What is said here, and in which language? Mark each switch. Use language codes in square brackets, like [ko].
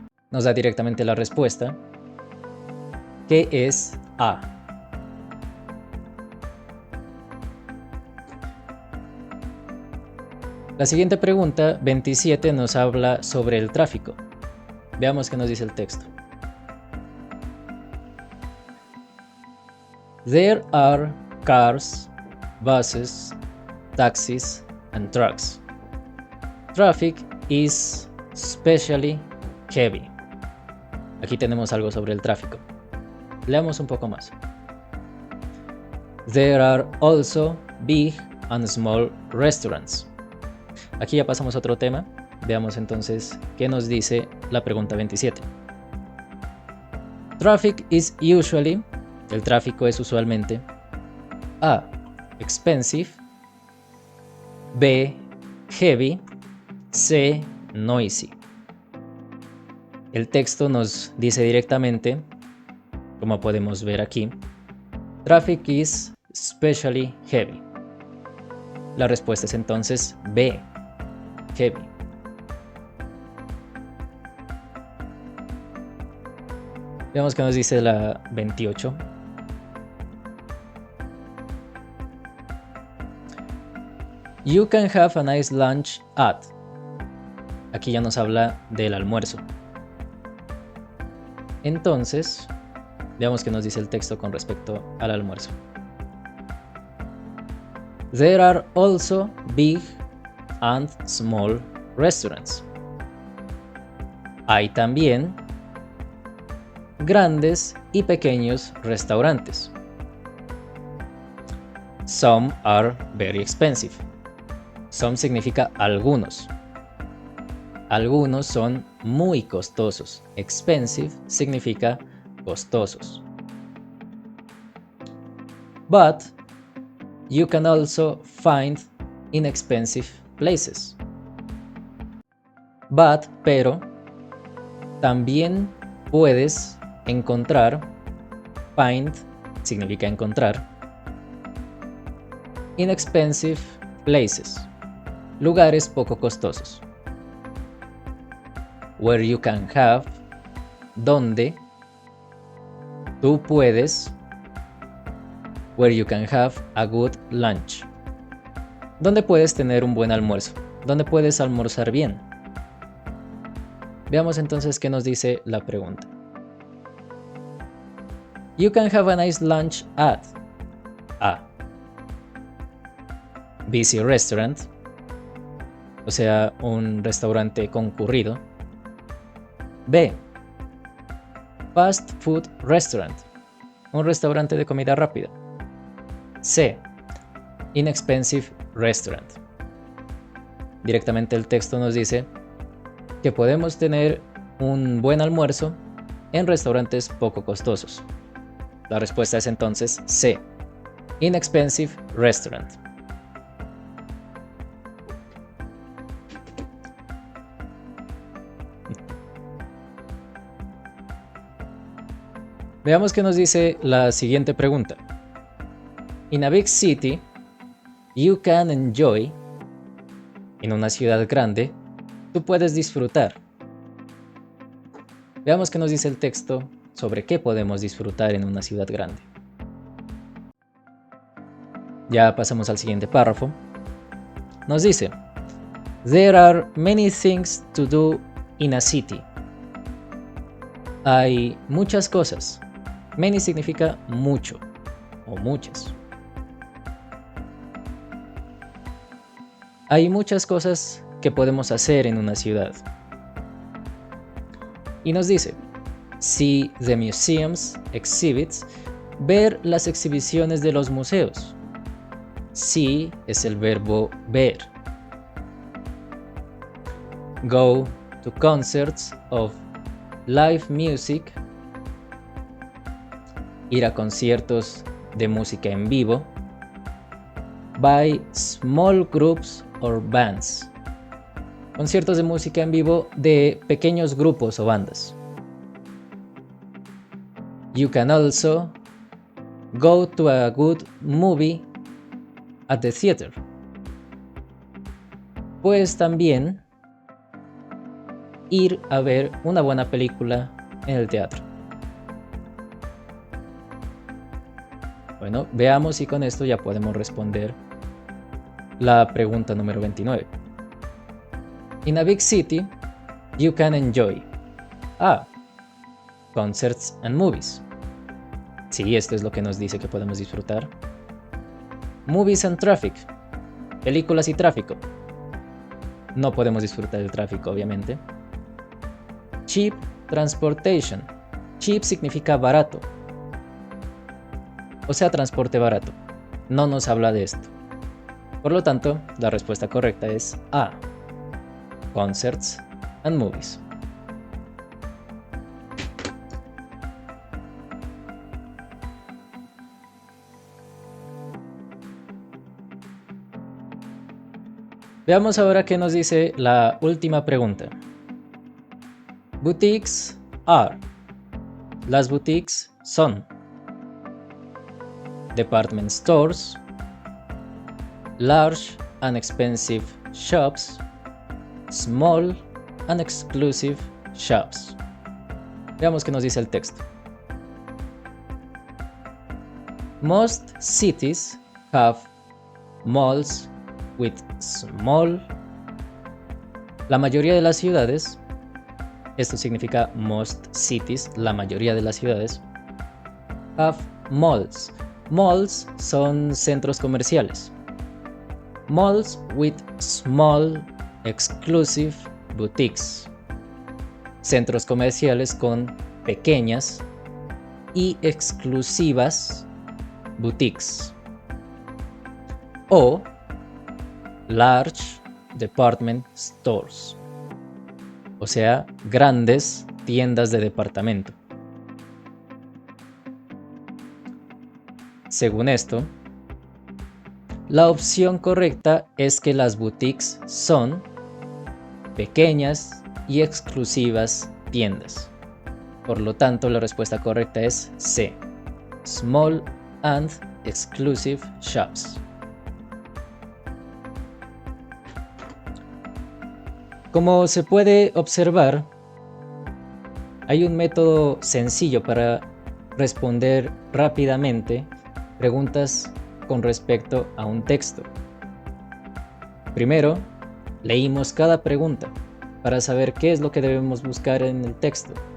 [es] Nos da directamente la respuesta, que es A. La siguiente pregunta, 27, nos habla sobre el tráfico. Veamos qué nos dice el texto. [en] There are cars, buses, taxis, and trucks. Traffic is especially heavy. [es] Aquí tenemos algo sobre el tráfico. Leamos un poco más. [en] There are also big and small restaurants. [es] Aquí ya pasamos a otro tema. Veamos entonces qué nos dice la pregunta 27. [en] Traffic is usually, [es] el tráfico es usualmente A. [en] Expensive, B. Heavy, C. Noisy. [es] El texto nos dice directamente, como podemos ver aquí, [en] Traffic is especially heavy. [es] La respuesta es entonces B. [en] Heavy. [es] Veamos qué nos dice la 28. [en] You can have a nice lunch at. [es] Aquí ya nos habla del almuerzo. Entonces, veamos qué nos dice el texto con respecto al almuerzo. [en] There are also big and small restaurants. [es] Hay también grandes y pequeños restaurantes. [en] Some are very expensive. [es] Some significa algunos. Algunos son muy costosos. Expensive significa costosos. [en] But you can also find inexpensive places. [es] But, pero, también puedes encontrar, find significa encontrar, [en] inexpensive places, [es] lugares poco costosos. [en] Where you can have, [es] donde tú puedes, [en] where you can have a good lunch, [es] donde puedes tener un buen almuerzo, donde puedes almorzar bien. Veamos entonces qué nos dice la pregunta. [en] You can have a nice lunch at A. Busy restaurant, [es] o sea, un restaurante concurrido. B. [en] Fast food restaurant, [es] un restaurante de comida rápida. C. [en] Inexpensive restaurant. [es] Directamente el texto nos dice que podemos tener un buen almuerzo en restaurantes poco costosos. La respuesta es entonces C. [en] Inexpensive restaurant. [es] Veamos qué nos dice la siguiente pregunta. [en] In a big city, you can enjoy. [es] En una ciudad grande, tú puedes disfrutar. Veamos qué nos dice el texto sobre qué podemos disfrutar en una ciudad grande. Ya pasamos al siguiente párrafo. Nos dice, [en] There are many things to do in a city. [es] Hay muchas cosas. Many significa mucho o muchas. Hay muchas cosas que podemos hacer en una ciudad. Y nos dice, [en] see the museums exhibits, [es] ver las exhibiciones de los museos. See es el verbo ver. [en] Go to concerts of live music, [es] ir a conciertos de música en vivo. [en] By small groups or bands, [es] conciertos de música en vivo de pequeños grupos o bandas. [en] You can also go to a good movie at the theater. [es] Puedes también ir a ver una buena película en el teatro. Bueno, veamos si con esto ya podemos responder la pregunta número 29. [en] In a big city, you can enjoy A. Concerts and movies. [es] Sí, esto es lo que nos dice que podemos disfrutar. [en] Movies and traffic. [es] Películas y tráfico. No podemos disfrutar del tráfico, obviamente. [en] Cheap transportation. Cheap [es] significa barato. O sea, transporte barato. No nos habla de esto. Por lo tanto, la respuesta correcta es A. [en] Concerts and movies. [es] Veamos ahora qué nos dice la última pregunta. [en] Boutiques are. [es] Las boutiques son [en] department stores, large and expensive shops, small and exclusive shops. [es] Veamos qué nos dice el texto. [en] Most cities have malls with small. [es] La mayoría de las ciudades, esto significa most cities, la mayoría de las ciudades, [en] have malls. Malls [es] son centros comerciales. [en] Malls with small exclusive boutiques. [es] Centros comerciales con pequeñas y exclusivas boutiques. [en] O large department stores. [es] O sea, grandes tiendas de departamento. Según esto, la opción correcta es que las boutiques son pequeñas y exclusivas tiendas. Por lo tanto, la respuesta correcta es C. [en] Small and exclusive shops. [es] Como se puede observar, hay un método sencillo para responder rápidamente preguntas con respecto a un texto. Primero, leímos cada pregunta para saber qué es lo que debemos buscar en el texto.